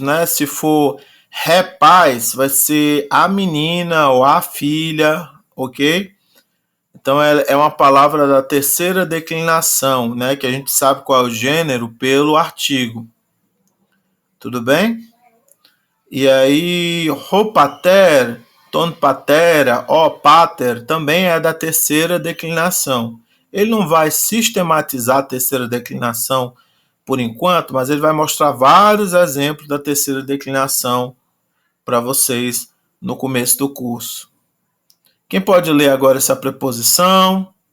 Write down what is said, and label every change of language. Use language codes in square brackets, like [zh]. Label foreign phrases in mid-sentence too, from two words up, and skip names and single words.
[pt] Se for Rapaz vai ser a menina ou a filha, ok? Então é uma palavra da terceira declinação, né? Que a gente sabe qual é o gênero pelo artigo. Tudo bem? E aí, [el] ὁ πατήρ, τὸν πατέρα, ὁ πατήρ, [pt] também é da terceira declinação. Ele não vai sistematizar a terceira declinação por enquanto, mas ele vai mostrar vários exemplos da terceira declinação para vocês no começo do curso. Quem pode ler agora essa preposição?